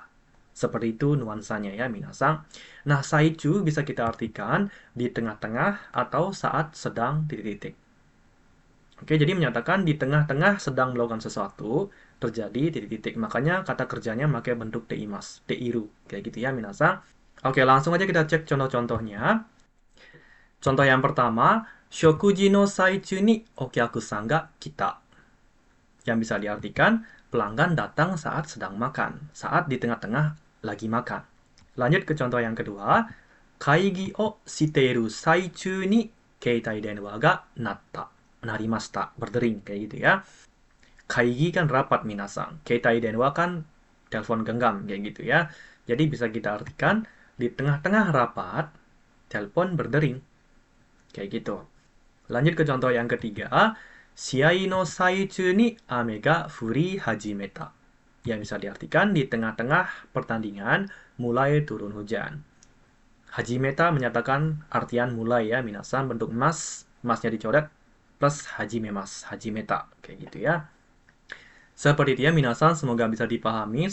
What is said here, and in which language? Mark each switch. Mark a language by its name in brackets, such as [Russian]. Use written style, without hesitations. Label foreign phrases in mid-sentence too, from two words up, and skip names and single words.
[Indonesian] Seperti itu nuansanya ya minasang. Nah, saichu bisa kita artikan di tengah-tengah atau saat sedang titik-titik. Oke, jadi menyatakan di tengah-tengah sedang melakukan sesuatu, terjadi titik-titik. Makanya kata kerjanya pakai bentuk [Japanese] ています、ている. [Indonesian] Kayak gitu ya minasang. Oke, langsung aja kita cek contoh-contohnya. Contoh yang pertama, [Japanese] 食事の最中にお客さんが来た. [Indonesian] Yang bisa diartikan, pelanggan datang saat sedang makan, saat di tengah-tengah lagi makan. Lanjut ke contoh yang kedua. [Japanese] 会議をしている最中に携帯電話が鳴りました. [Indonesian] Berdering, kayak gitu ya. Kaigi kan rapat minasang. [Japanese] 携帯電話 [Indonesian] kan telepon genggam, kayak gitu ya. Jadi bisa kita artikan, di tengah-tengah rapat, telepon berdering. Kayak gitu. Lanjut ke contoh yang ketiga. [Japanese] 試合の最中に雨が降り始めた. [Indonesian] Yang bisa diartikan, di tengah-tengah pertandingan mulai turun hujan. Hajimeta menyatakan artian mulai ya, minasan, bentuk masnya dicoret, plus [Japanese] 始めます、始めた, [Indonesian] kayak gitu ya. Seperti itu ya minasan, semoga bisa dipahami.